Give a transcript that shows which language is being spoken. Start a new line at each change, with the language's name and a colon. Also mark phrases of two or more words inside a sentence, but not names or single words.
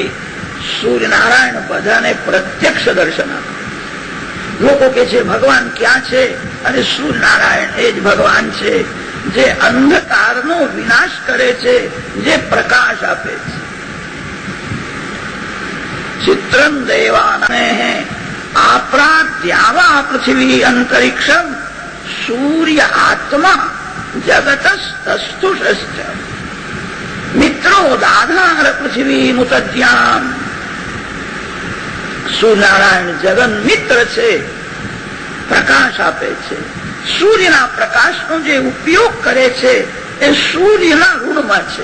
Gujarati: સૂર્યનારાયણ બધાને પ્રત્યક્ષ દર્શન આપે. લોકો કે છે ભગવાન ક્યાં છે? અને સૂર્યનારાયણ એ જ ભગવાન છે, જે અંધકારનો વિનાશ કરે છે, જે પ્રકાશ આપે છે.
Sanskrit: चित्रं देवाने आपरा द्यावा पृथ्वी अंतरिक्षम सूर्य आत्मा जगतस्तुष्ट મિત્રો દાધાર પૃથ્વી મુતદ્યામ.
Gujarati: સૂર્યનારાયણ જગન મિત્ર છે, પ્રકાશ આપે છે. સૂર્યના પ્રકાશનો જે ઉપયોગ કરે છે એ સૂર્યના ઋણમાં છે.